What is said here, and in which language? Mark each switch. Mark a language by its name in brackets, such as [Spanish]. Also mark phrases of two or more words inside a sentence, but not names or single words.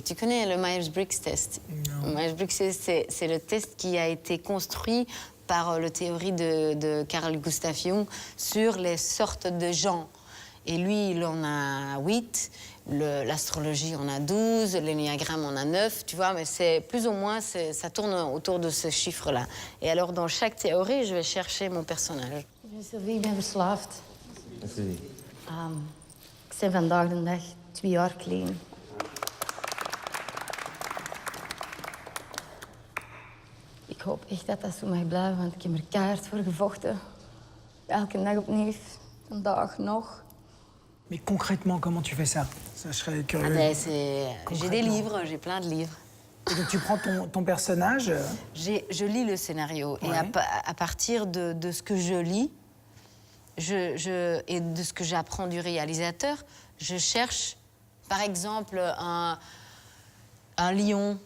[French] Tu connais le Myers-Briggs test? Le Myers-Briggs, c'est le test qui a été construit par le théorie de Carl Gustav Jung sur les sortes de gens. Et lui, il en a 8, l'astrologie en a 12, l'énéagramme en a 9, tu vois, mais c'est plus ou moins, ça tourne autour de ce chiffre-là. Et alors, dans chaque théorie, je vais chercher mon personnage. Sylvie, [Dutch] ik ben verslaafd. Ik ben vandaag de dag 2 jaar clean. Ik hoop echt dat dat zo mag blijven, want ik heb er keihard voor gevochten. Elke dag opnieuw, vandaag nog. [French] Mais concrètement, comment tu fais ça? Ça, je serais curieux. J'ai des livres, j'ai plein de livres. Et donc, tu prends ton personnage... Je lis le scénario et Ouais. à partir de ce que je lis et de ce que j'apprends du réalisateur, je cherche Par exemple, un lion.